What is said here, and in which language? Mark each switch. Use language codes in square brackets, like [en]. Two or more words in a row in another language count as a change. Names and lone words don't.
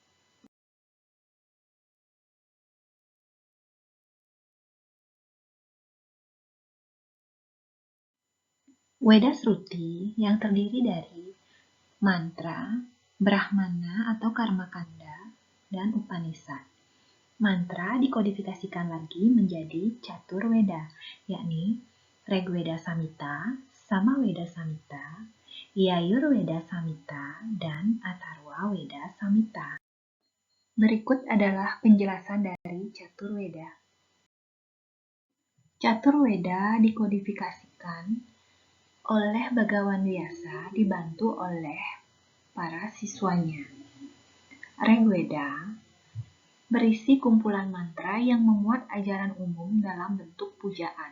[id] Weda Sruti yang terdiri dari mantra, brahmana atau karmakanda, dan Upanishad. Mantra dikodifikasikan lagi menjadi Catur Weda, yakni Rigveda Samhita, Samaveda Samhita, Yajurveda Samhita, dan Atharva Veda Samhita. Berikut adalah penjelasan dari Catur Weda. Catur Weda dikodifikasikan oleh Bagawan Vyasa dibantu oleh para siswanya. Rigveda berisi kumpulan mantra yang memuat ajaran umum dalam bentuk pujaan.